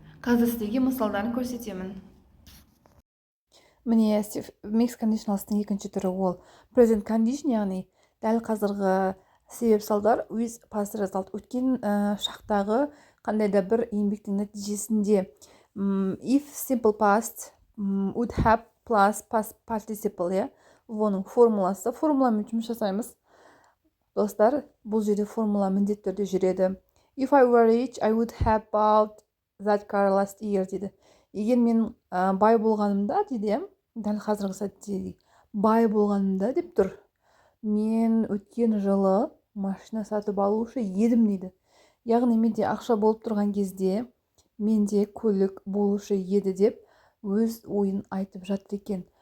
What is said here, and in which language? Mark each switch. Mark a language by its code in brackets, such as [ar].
[kk] Қазір сіздерге мысалдарын көрсетемін. Міне mixed conditionals'ның екінші түрі ол present condition, яғни дәл қазіргі себеп салдар [en] with past result, [kk] өткен шақтағы қандай да бір еңбектің нәтижесінде. [en] If simple past would have plus past participle, [kk] иә. Оның формуласы. Формуламен жұмыс жасаймыз. Достар, бұл жерде формула міндетті түрде жүреді. [en] If I were rich, I would have bought that car last year, [kk] дейді. Егер мен бай болғанымда, дейді, дәл қазіргі сәтте бай болғанымда деп тұр. Мен өткен жылы машина сатып алушы едім, дейді. Яғни менде ақша болып тұрған кезде менде көлік болушы еді деп өз ойын айтып жатыр екен.